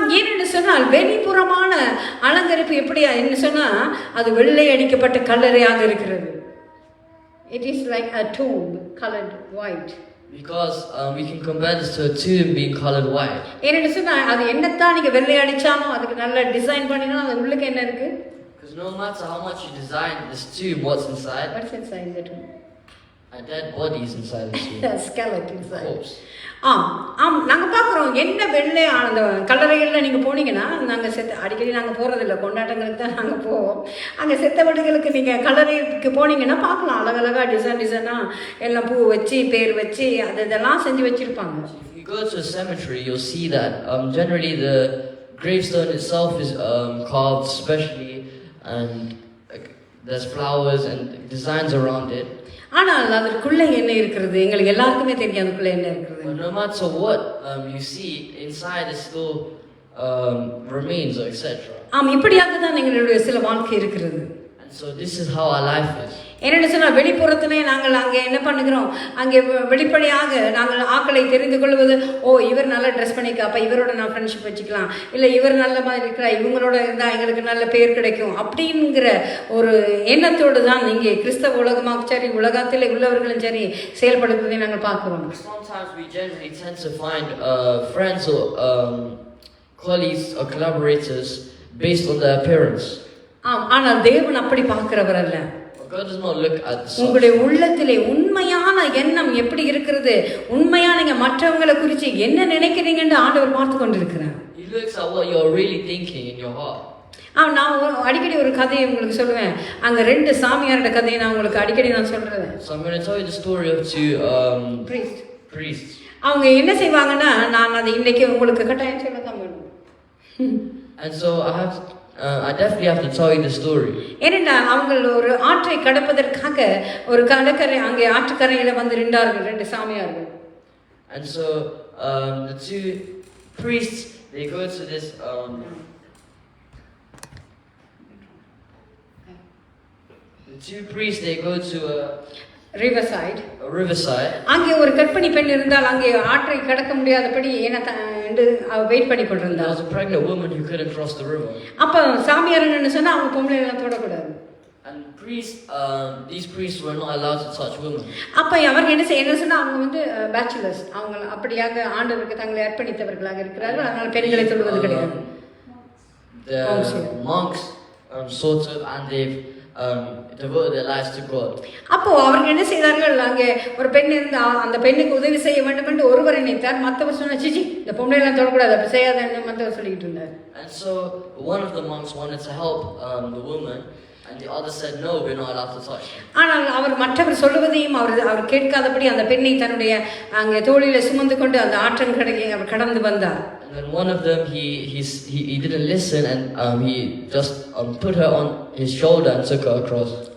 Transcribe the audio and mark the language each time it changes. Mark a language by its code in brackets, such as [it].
[ta] ஏன்னு சொன்னால் வெளிப்புறமான அலங்கரிப்பு எப்படியா என்ன சொன்னா அது வெள்ளை அடிக்கப்பட்ட கல்லறையாக இருக்கிறது. [en] It is like a tomb colored white. Because we can compare this to a tomb being colored white. ஏன்னு சொன்னா அது என்னத்தான் நீங்க வெள்ளை அடிச்சாலும் அதுக்கு நல்ல டிசைன் பண்ணினா அது உள்ளுக்கு என்ன இருக்கு? Because no matter how much you design this tomb, what's inside? What's inside the tomb? A dead body is inside the tomb. A skeleton inside. Corpse. [ta] நாங்கள் பார்க்குறோம் என்ன வெள்ளை அந்த கல்லறைகளில் நீங்கள் போனீங்கன்னா நாங்கள் அடிக்கடி நாங்கள் போகிறதில்ல, கொண்டாட்டங்களுக்கு தான் நாங்கள் போவோம். அங்கே செத்தவடுகளுக்கு நீங்கள் கல்லறைக்கு போனீங்கன்னா பார்க்கலாம் அழகழகாக டிசைனாக எல்லாம் பூ வச்சு பேர் வச்சு இதெல்லாம் செஞ்சு வச்சுருப்பாங்க. [en] If you go to a cemetery, you'll see that generally the gravestone itself is carved specially and there's flowers and designs around it. [ta] ஆனால் அதற்குள்ளே என்ன இருக்கிறது எங்களுக்கு எல்லாருக்குமே தெரியும். அதுக்குள்ளே என்ன இருக்கிறது. [en] No matter what you see inside, it still remains, etc. [ta] இப்படியாக தான் எங்களுடைய சில வாழ்க்கை இருக்கிறது. [en] And so this is how our life is. [ta] என்னென்னு சொன்னால் வெளிப்புறத்திலே நாங்கள் அங்கே என்ன பண்ணுகிறோம், அங்கே வெளிப்படையாக நாங்கள் ஆக்களை தெரிந்து கொள்வது ஓ இவர் நல்லா ட்ரெஸ் பண்ணிக்க அப்போ இவரோட நான் ஃப்ரெண்ட்ஷிப் வச்சுக்கலாம், இல்லை இவர் நல்ல மாதிரி இருக்கிறா இவங்களோட இருந்தால் எங்களுக்கு நல்ல பேர் கிடைக்கும் அப்படிங்கிற ஒரு எண்ணத்தோடு தான் இங்கே கிறிஸ்தவ உலகமாக சரி உலகத்தில் உள்ளவர்களும் சரி செயல்படுத்துவதை நாங்கள் பார்க்குறோம். [en] Sometimes we generally tend to find friends or colleagues or collaborators based on their appearance. [ta] ஆனால் தேவன் அப்படி பார்க்கிறவர் அல்ல. [en] God does not look at the [ta] உங்களுடைய உள்ளத்திலே உண்மையான எண்ணம் எப்படி இருக்கிறது, உண்மையா நீங்க மற்றவங்களை குறித்து என்ன நினைக்கிறீங்கன்னு ஆண்டவர் பார்த்து கொண்டிருக்கிறார். [en] He looks at what you're really thinking in your heart. [ta] நான் அடிக்கடி ஒரு கதையை உங்களுக்கு சொல்லுவேன். அங்க ரெண்டு சாமியாரோட கதையை நான் உங்களுக்கு அடிக்கடி நான் சொல்றேன். [en] So I'm going to tell you the story of two priests. [ta] அவங்க என்ன செய்வாங்கன்னா நான் அதை இன்னைக்கு உங்களுக்கு கட்டாயம் சொல்ல தான் வேணும். [en] And so I have I definitely have to tell you the story. [ta] ஏனென்றால் அவங்கள் ஒரு ஆற்றை கடப்பதற்காக ஒரு கடற்கரை அங்கே ஆற்றுக்கரையில வந்து நின்றார்கள் 2 சாமியார்கள். [en] And so the 2 priests, they go to this the 2 priests, they go to a riverside. [ta] அங்கே ஒரு கர்ப்பிணி பெண் இருந்தால் அங்கே ஆற்றை கடக்க முடியாதபடி என்று வெயிட் பண்ணி கொண்டிருந்தார். [en] There was a pregnant woman who couldn't cross the river. [ta] அப்ப சாமியார் என்ன சொன்னா அவங்க பொம்பளை எல்லாம் தொடக்கூடாது. [en] And these priests were not allowed to touch women. [ta] அப்ப அவர்கள் என்ன சொன்னா அவங்க வந்து பேச்சுலர்ஸ், அவங்க அப்படியாக ஆண்டவருக்கு தங்களை அர்ப்பணித்தவர்களாக இருக்கிறார்கள், அதனால பெண்களை தொடுவது கிடையாது. [en] The monks sort of, and they've devoted their lives to God. [ta] அப்போ அவர்கள் என்ன செய்தார்கள், அங்கே ஒரு பெண் இருந்தா அந்த பெண்ணுக்கு உதவி செய்ய வேண்டும் என்று ஒருவர் நினைத்தார், மற்றவர் சொன்னா சிச்சி இந்த பொம்பளை எல்லாம் தொடக்கூடாது அப்படி செய்யாதன்னு மற்றவர் சொல்லிட்டு இருந்தார். [en] And so one of the monks wanted to help the woman, and the other said no, we're not allowed to touch her. [ta] ஆனால் அவர் மற்றவர் சொல்வதையும் அவர் கேட்காதபடி அந்த பெண்ணை தன்னுடைய அங்கே தோளிலே சுமந்து கொண்டு அந்த ஆற்றன் கடையை அவர் கடந்து வந்தார். [en] And then one of them he didn't listen, and he just put her on his shoulder and took her across